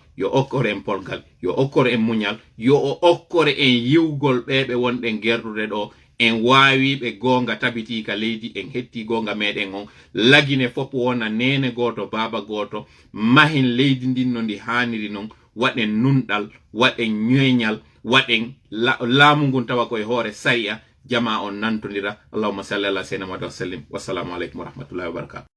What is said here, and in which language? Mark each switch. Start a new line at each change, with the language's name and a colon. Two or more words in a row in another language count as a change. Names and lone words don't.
Fula: yo okkore en polgal yo okkore en munyal yo okkore en yiwgol bebe wonde gerdude do en waawi be gonga tabiti ka leydi en hetti gonga meden on lagine fop wona nene goto baba goto mahin leydi din no ndi haniri non waden nundal waden nyoynyal waden laamu ngun tawa koy hore sariya jama on nantondira
Arabic: اللهم صل على سيدنا محمد وسلم والسلام عليكم ورحمة الله وبركاته